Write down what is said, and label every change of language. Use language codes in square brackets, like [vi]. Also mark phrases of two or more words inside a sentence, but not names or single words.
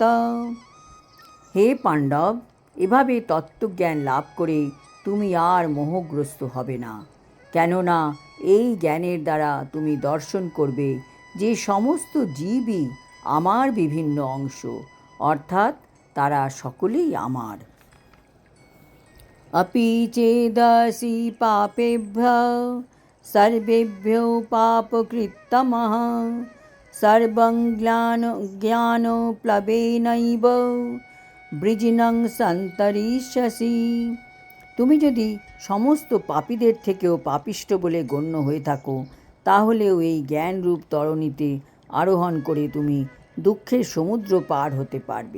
[bn] হে পাণ্ডব, এভাবে তত্ত্বজ্ঞান লাভ করে তুমি আর মোহগ্রস্ত হবে না, কেননা এই জ্ঞানের দ্বারা তুমি দর্শন করবে যে সমস্ত জীবই আমার বিভিন্ন অংশ, অর্থাৎ তারা সকলেই আমার। [sa] अपि चेदसि पापेभ्यः सर्वेभ्यो पापकृत्तमः सर्वं জ্ঞানোপ্লবেনৈব বৃজিনং সন্তরিষ্যসি। [bn] তুমি যদি সমস্ত পাপীদের থেকেও পাপিষ্ঠ বলে গণ্য হয়ে থাকো, তাহলেও এই জ্ঞানরূপ তরণীতে আরোহণ করে তুমি দুঃখের সমুদ্র পার হতে পারবে।